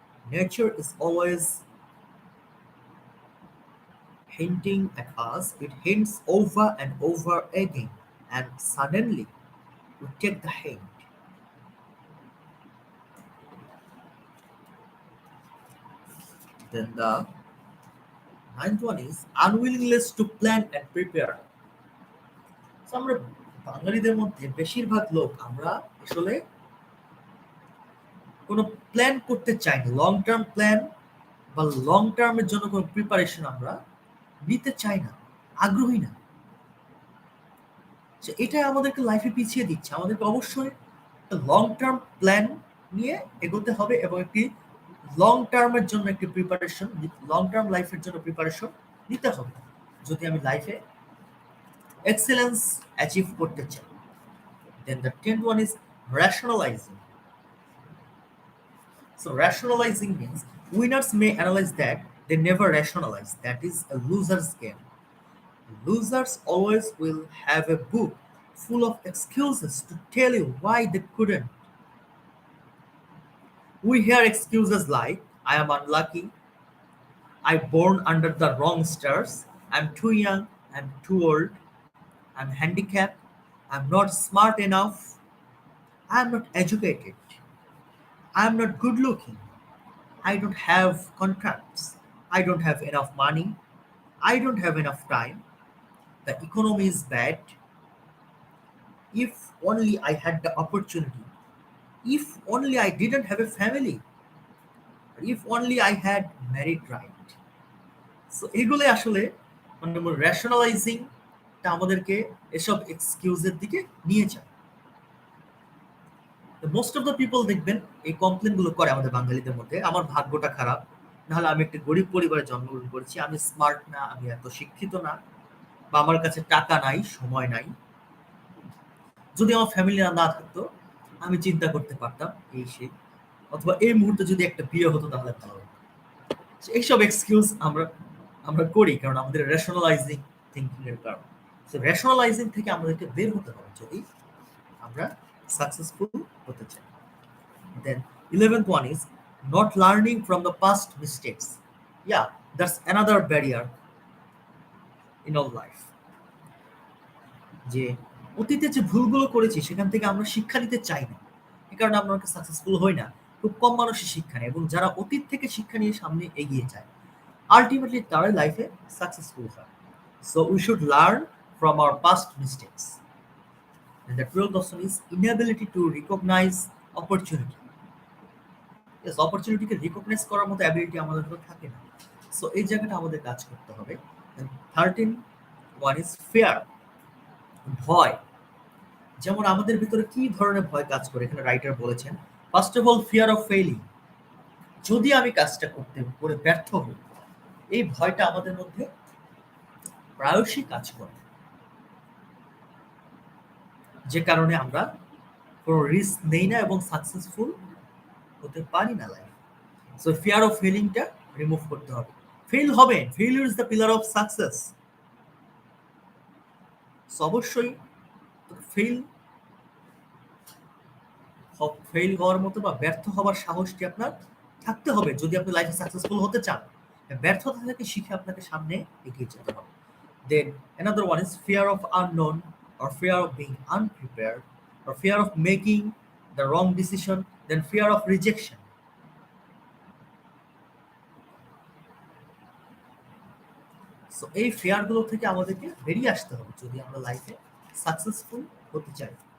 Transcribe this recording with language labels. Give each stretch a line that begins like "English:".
English: Nature is always hinting at us, it hints over and over again, and suddenly we take the hint. Then the ninth one is unwillingness to plan and prepare.
Bangla: So আমরা বাঙালিদের মধ্যে বেশিরভাগ লোক আমরা আসলে কোনো plan করতে চাই না, লং টার্ম প্ল্যান বা লং টার্মের জন্য কোনো প্রিপারেশন আমরা নিতে চাই না, আগ্রহী না। এটা আমাদেরকে লাইফে পিছিয়ে দিচ্ছে। আমাদেরকে অবশ্যই একটা লং টার্ম প্ল্যান নিয়ে এগোতে হবে এবং একটি লং টার্মের জন্য একটি প্রিপারেশন, লং টার্ম লাইফের জন্য প্রিপারেশন নিতে হবে যদি আমি লাইফে এক্সেলেন্স অ্যাচিভ করতে চাই।
English: Then the 10th one is rationalizing. So rationalizing means winners may analyze that they never rationalize. That is a loser's game. Losers always will have a book full of excuses to tell you why they couldn't. We hear excuses like, I am unlucky, I born under the wrong stars, I'm too young, I'm too old, I'm handicapped, I'm not smart enough, I'm not educated, I'm not good looking, I don't have contracts, I don't have enough money, I don't have enough time, the economy is bad, if only I had the opportunity, if only I didn't have a family, if only I had married right.
Bangla: So এগুলো আসলে মানে রেশনালাইজিংটা আমাদেরকে এসব এক্সকিউজের দিকে নিয়ে যায়।
English: most of the people
Bangla: দেখবেন এই কমপ্লেন গুলো করে আমাদের বাঙালিদের মধ্যে, আমার ভাগ্যটা খারাপ, নাহলে আমি একটা গরিব পরিবারে জন্মগ্রহণ করেছি, আমি স্মার্ট না, আমি এত শিক্ষিত না, বা আমার কাছে টাকা নাই, সময় নাই, যদি আমার ফ্যামিলি না থাকতো আমি চিন্তা করতে পারতাম এই সেই, অথবা এই মুহূর্তে যদি একটা বিয়ে হতো তাহলে ভালো হতো। এইসব এক্সকিউজ আমরা আমরা করি কারণ আমাদের রেশনালাইজিং থিঙ্কিং এর কারণে। সো রেশনালাইজিং থেকে আমাদেরকে বের হতে হবে যদি আমরা সাকসেসফুল হতে চাই।
English: Then 11th one is not learning from the past mistakes. Yeah, that's another barrier in our life.
Bangla: যে অতীতে যে ভুলগুলো করেছি সেখান থেকে আমরা শিক্ষা নিতে চাই না, এই কারণে আমরা সাকসেসফুল হই না। খুব কম মানুষই শিক্ষা নেয় এবং যারা অতীত থেকে শিক্ষা নিয়ে সামনে এগিয়ে যায় আলটিমেটলি তারা লাইফে সাকসেসফুল হয়।
English: So we should learn from our past mistakes. And the 12th option is inability to recognize opportunity.
Bangla: Yes, অপরচুনিটিকে recognise করার মতো অ্যাবিলিটি আমাদের মধ্যে থাকে না। সো এই জায়গাটা আমাদের কাজ করতে হবে।
English: 13 one is fear, ভয়।
Bangla: যেমন আমাদের ভিতরে কি ধরনের ভয় কাজ করে এখানে রাইটার বলেছেন,
English: first of all fear of failing,
Bangla: যদি আমি কাজটা করতে করে ব্যর্থ হই, এই ভয়টা আমাদের মধ্যে প্রায়শই কাজ করে, যে কারণে আমরা কোনো রিস্ক নেই না এবং সাকসেসফুল হতে পারি না life. So fear of ফেলিংটা remove করতে হবে। ফেল হবে,
English: Failure is the pillar of success.
Bangla: অবশ্যই ফেল ফেল হওয়ার মতো বা ব্যর্থ হওয়ার সাহসটি আপনার থাকতে হবে যদি আপনি লাইফে সাকসেসফুল হতে চান। ব্যর্থতা থেকে শিখে আপনাকে সামনে এগিয়ে যেতে হবে।
English: Then another one is fear of unknown or fear of being unprepared or fear of making the wrong decision, then fear of rejection.
Bangla: So এই ফিয়ারগুলো থেকে আমাদেরকে বেরিয়ে আসতে হবে যদি আমরা লাইফে সাকসেসফুল হতে চাই।